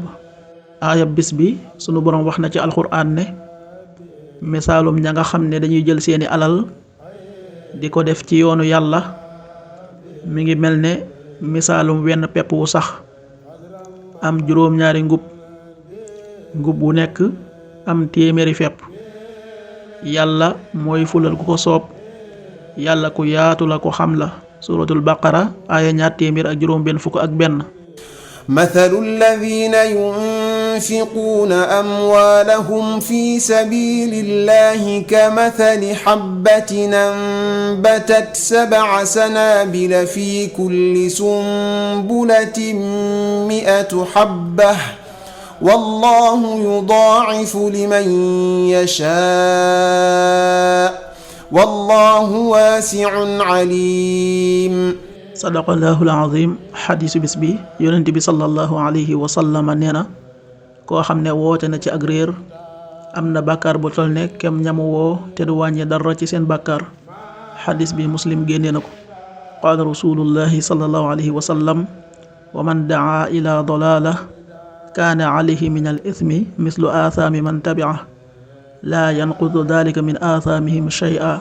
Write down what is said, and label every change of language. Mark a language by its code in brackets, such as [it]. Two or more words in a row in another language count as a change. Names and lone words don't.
[wo] aayab bis bi sunu boroom wax na ci alxuraan ne misaalum ña nga xam ne dañuy jël seeni alal di ko def ci yoonu yàlla mi ngi mel ne misaalum wenn pepp wu sax am juróom-ñaari ngub wu nekk am téeméeri fepp. yàlla mooy fulal ku ko soob, yàlla ku yaatu la ko xam la. suratul baqara aaya 251. [ar] مثل الذين ينفقون أموالهم في سبيل الله كمثل حبة أنبتت 7 سنابل في كل سنبلة 100 حبة والله يضاعف لمن يشاء والله واسع عليم. صدق الله العظيم. [wo] xadiisu bis bi, yonent bi [ar] صلى الله عليه وسلم [wo] nee na koo xam ne woote na ci ak réer am na bàkkaar bu tol ne kem ñamu woo te du wàññi dara ci seen bàkkaar. xadiis bi muslim génnee na ko. [ar] قال رسول الله صلى الله عليه وسلم ومن دعا إلى ضلالة كان عليه من الإثم مثل آثام من تبعه لا ينقص ذلك من آثامهم شيئا.